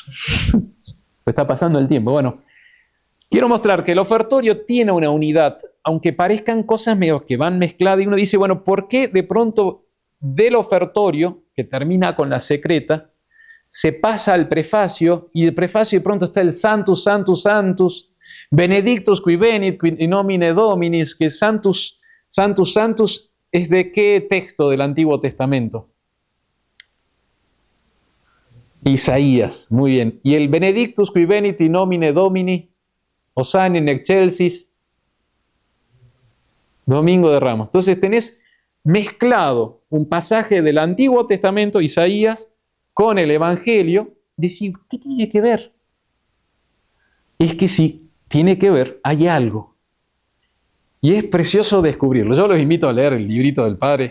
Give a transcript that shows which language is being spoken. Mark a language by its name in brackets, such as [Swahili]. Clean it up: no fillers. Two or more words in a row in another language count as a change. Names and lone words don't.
[Spanish] Está pasando el tiempo. Bueno, quiero mostrar que el ofertorio tiene una unidad, aunque parezcan cosas medio que van mezcladas, y uno dice, bueno, ¿por qué de pronto del ofertorio, que termina con la secreta, se pasa al prefacio, y del prefacio de pronto está el [Latin] Sanctus, Sanctus, Sanctus, Benedictus qui venit in nomine Dominis, [Spanish] que [Latin] Sanctus, Sanctus, Sanctus, [Spanish] ¿es de qué texto del Antiguo Testamento? Isaías, muy bien. [Latin] Y el Benedictus qui venit in nomine Domini, Hosanna in excelsis, [Spanish] Domingo de Ramos. Entonces tenés mezclado un pasaje del Antiguo Testamento, Isaías, con el Evangelio. Decís, ¿qué tiene que ver? Es que sí, tiene que ver, hay algo. Y es precioso descubrirlo. Yo los invito a leer el librito del Padre.